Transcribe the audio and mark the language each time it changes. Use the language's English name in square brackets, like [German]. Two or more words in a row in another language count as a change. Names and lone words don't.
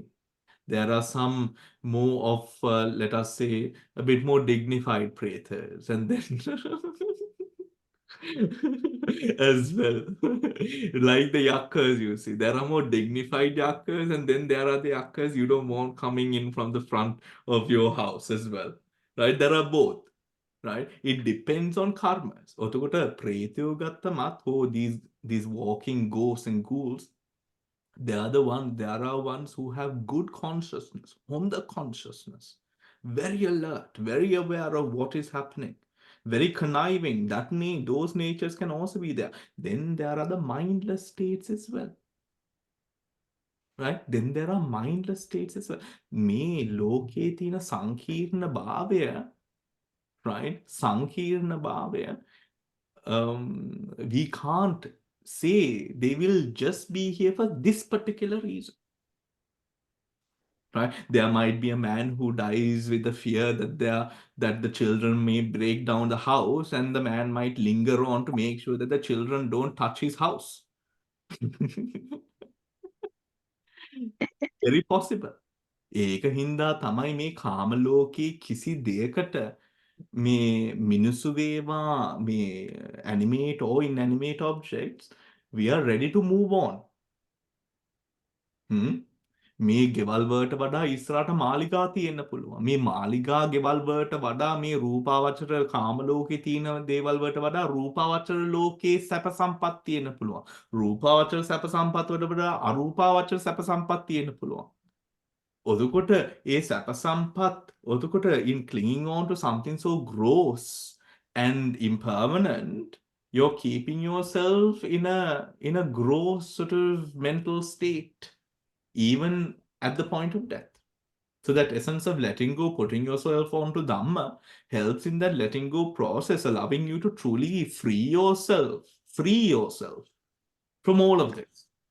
[English] There are some more of, let us say, a bit more dignified pretas, and then as well. Like the yakkas, you see. There are more dignified yakkas, and then there are the yakkas you don't want coming in from the front of your house as well. Right? There are both. Right? It depends on karmas. [Sinhala] ඔතකොට ප්‍රේතයෝ ගත්තමත් [English] these walking ghosts and ghouls, there are ones who have good consciousness, on the consciousness, very alert, very aware of what is happening, very conniving. Those natures can also be there. Then there are the mindless states as well. Right? Then there are mindless states as well. [Sinhala] මේ ලෝකයේ තියෙන සංකීර්ණ භාවය, right? සංකීර්ණ භාවය, [English] we can't say they will just be here for this particular reason. Right? There might be a man who dies with the fear that the children may break down the house, and the man might linger on to make sure that the children don't touch his house. Very possible. [Sinhala] ඒක හින්දා තමයි මේ කාම ලෝකේ කිසි දෙයකට මේ මිනිස්සු වේවා [English] මේ animate or inanimate objects, we are ready to move on. [Sinhala] මේ ගෙවල් වලට වඩා ඉස්සරහට මාලිගා තියෙන්න පුළුවන්. මේ මාලිගා ගෙවල් වලට වඩා මේ රූපාවචර කාම ලෝකේ තියෙන දේවල් වලට වඩා රූපාවචර ලෝකේ සැප සම්පත් තියෙන්න පුළුවන්. රූපාවචර සැප සම්පත් වලට වඩා අරූපාවචර සැප සම්පත් තියෙන්න පුළුවන්. ඔතකොට ඒ සැප සම්පත්, ඔතකොට [English] in clinging on to something so gross and impermanent, you're keeping yourself in a gross sort of mental state, even at the point of death. So that essence of letting go, putting yourself onto Dhamma, helps in that letting go process, allowing you to truly free yourself from all of this.